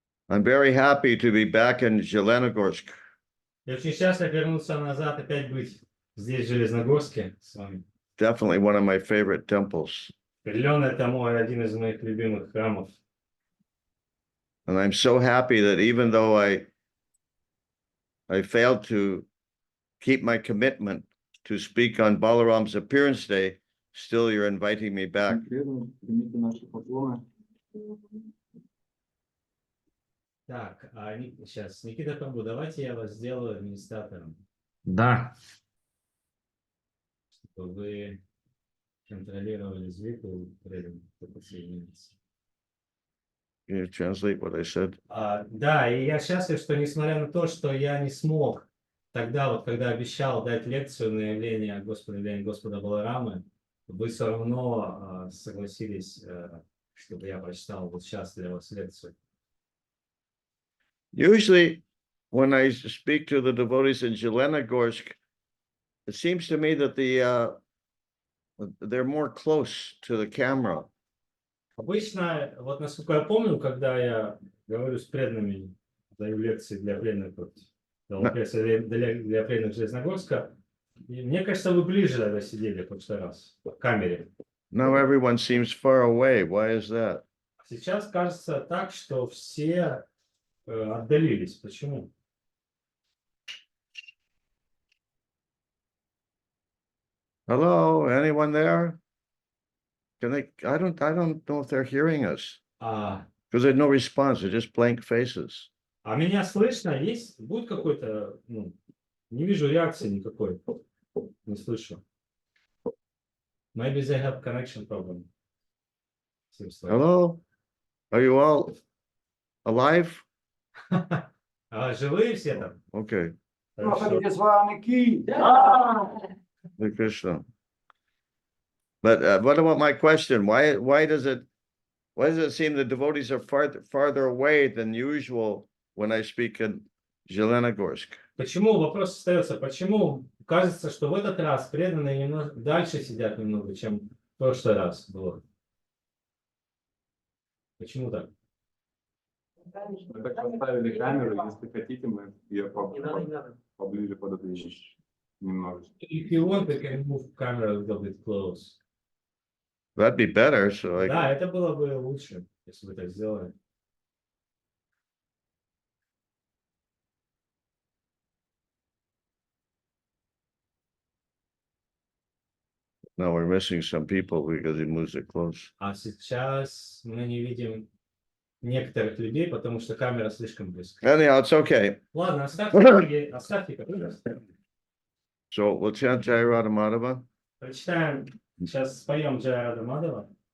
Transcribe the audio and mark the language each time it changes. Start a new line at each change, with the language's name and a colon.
English: I'm very happy to be back in Zelenogorsk.
Russian: Я очень счастлив вернуться назад, опять быть здесь, в Железногорске, с вами.
English: Definitely one of my favorite temples.
Russian: Определенно, это один из моих любимых храмов.
English: And I'm so happy that even though I failed to keep my commitment to speak on Balaram's appearance day, still you're inviting me back.
Russian: Так, сейчас, Никита Прабу, давайте я вас сделаю администратором. Да. Чтобы вы контролировали звук и подсоединиться.
English: Can you translate what I said?
Russian: Да, и я счастлив, что несмотря на то, что я не смог тогда, вот когда обещал дать лекцию на явление Господа Баларамы, вы все равно согласились, чтобы я прочитал вот сейчас для вас лекцию.
English: Usually, when I speak to the devotees in Zelenogorsk, it seems to me that they're more close to the camera.
Russian: Обычно, вот насколько я помню, когда я говорю с преданными, даю лекции для преданных, для преданных Железногорска, мне кажется, вы ближе сидели в прошлый раз в камере.
English: Now everyone seems far away. Why is that?
Russian: Сейчас кажется так, что все отдалились. Почему?
English: Hello, anyone there? Can they? I don't know if they're hearing us because there's no response. They're just blank faces.
Russian: А меня слышно? Есть? Будет какой-то? Не вижу реакции никакой. Не слышу.
English: Maybe they have connection problem. Hello, are you all alive?
Russian: Живые все там?
English: Okay. Hare Krishna. But what about my question? Why does it seem the devotees are farther away than usual when I speak in Zelenogorsk?
Russian: Почему? Вопрос остается. Почему кажется, что в этот раз преданные немного дальше сидят немного, чем в прошлый раз было? Почему так? Мы так поставили камеру, если хотите, мы ее поближе пододвинем немножечко.
English: If you want, we can move camera a little bit close. That'd be better. So
Russian: Да, это было бы лучше, если бы так сделали.
English: Now we're missing some people because he moves it close.
Russian: А сейчас мы не видим некоторых людей, потому что камера слишком близко.
English: Anyhow, it's okay.
Russian: Ладно, оставьте камеру.
English: So we'll chant Jai Radha Madhava.
Russian: Прочитаем, сейчас споем Джая Рада Мадхава.